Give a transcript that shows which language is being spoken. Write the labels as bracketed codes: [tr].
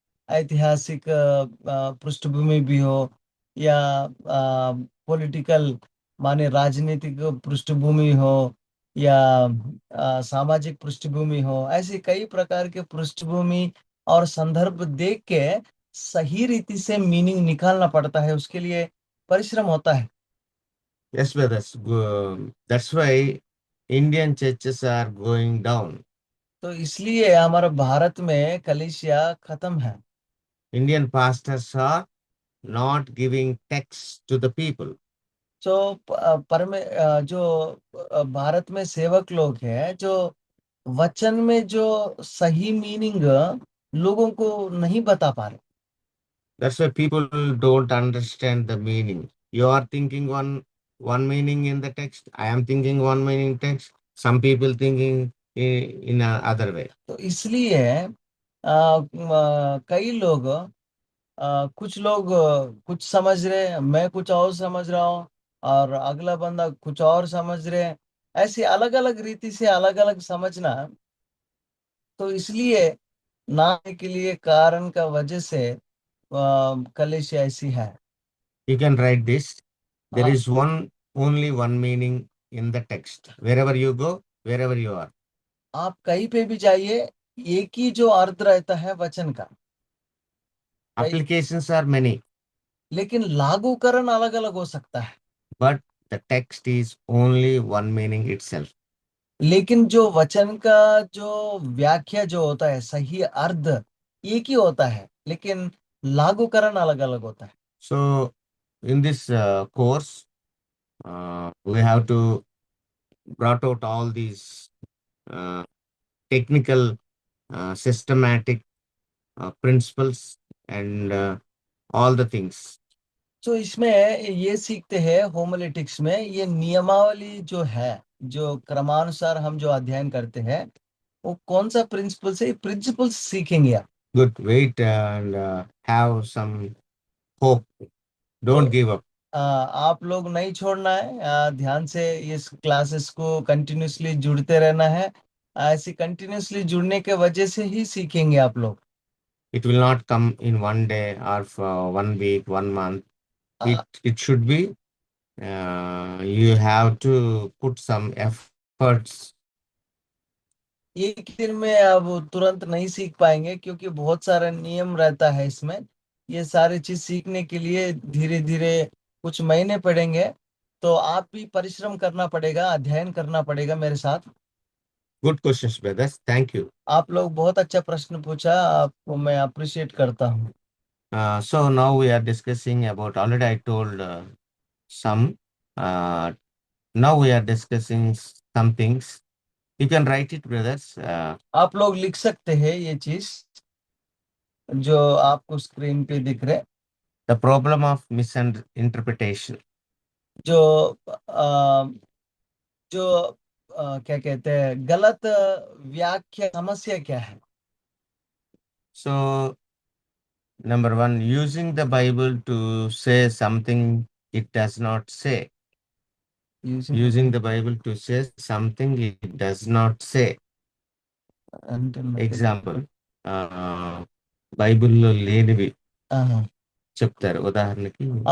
[hi] ऐतिहासिक पृष्ठभूमि भी हो या पॉलिटिकल माने राजनीतिक पृष्ठभूमि हो या सामाजिक पृष्ठभूमि हो, ऐसे कई प्रकार के पृष्ठभूमि और संदर्भ देख के सही रीति से मीनिंग निकालना पड़ता है, उसके लिए परिश्रम होता है। [en] Yes, brothers. That's why Indian churches are going down. [hi] तो इसलिए हमारा भारत में कलीसिया खत्म है। [en] Indian pastors are not giving texts to the people. [hi] जो जो भारत में सेवक लोग हैं, जो वचन में जो सही मीनिंग लोगों को नहीं बता पा रहे। [en] That's why people don't understand the meaning. You are thinking one meaning in the text. I am thinking one meaning text. Some people thinking in a other way. [hi] तो इसलिए कई लोग कुछ लोग कुछ समझ रहे, मैं कुछ और समझ रहा हूँ, और अगला बंदा कुछ और समझ रहे हैं। ऐसी अलग अलग रीति से अलग अलग समझना। तो इसलिए ना के लिए कारण का वजह से कलेश ऐसी है। [en] You can write this. There uh, is only one meaning in the text. Wherever you go, wherever you are. [hi] आप कहीं पे भी जाइए, एक ही जो अर्थ रहता है वचन का। कई [en] Applications are many, [hi] लेकिन लागूकरण अलग अलग हो सकता है। [en] but the text is only one meaning itself. [hi] लेकिन जो वचन का जो व्याख्या जो होता है, सही अर्थ एक ही होता है, लेकिन लागूकरण अलग अलग होता है। [en] So, in this course, we have to brought out all these uh, technical, systematic principles and all the things. [hi] तो इसमें ये सीखते हैं, होमिलेटिक्स में ये नियमावली जो है, जो क्रमानुसार हम जो अध्ययन करते हैं, वो कौन सा प्रिंसिपल से प्रिंसिपल्स सीखेंगे आप। [en] Good. Wait and have some hope. [hi] तो [en] Don't give up. [hi] आप लोग नहीं छोड़ना है, ध्यान से इस क्लासेस को कंटिन्यूसली जुड़ते रहना है। ऐसी कंटिन्यूसली जुड़ने के वजह से ही सीखेंगे आप लोग। [en] It will not come in one day or for 1 week, 1 month. Uh, It should be. You have to put some efforts. [hi] एक दिन में आप तुरंत नहीं सीख पाएंगे, क्योंकि बहुत सारा नियम रहता है इसमें। ये सारी चीज सीखने के लिए धीरे धीरे कुछ महीने पड़ेंगे। तो आप भी परिश्रम करना पड़ेगा, अध्ययन करना पड़ेगा मेरे साथ। [en] Good questions, brothers. Thank you. [hi] आप लोग बहुत अच्छा प्रश्न पूछा, आपको मैं अप्रिशिएट करता हूँ। [en] So now we are discussing about, already I told some. Uh, Now we are discussing some things. You can write it, brothers. [hi] आप लोग लिख सकते हैं ये चीज जो आपको स्क्रीन पे दिख रहे। [en] The problem of misinterpretation. [hi] जो आ, जो क्या कहते हैं, गलत व्याख्या समस्या क्या है। [en] So, number one, using the Bible to say something it does not say. Using the Bible to say something it does not say. [te] Example, బైబిల్లో లేనివి చెప్తారు ఉదాహరణకి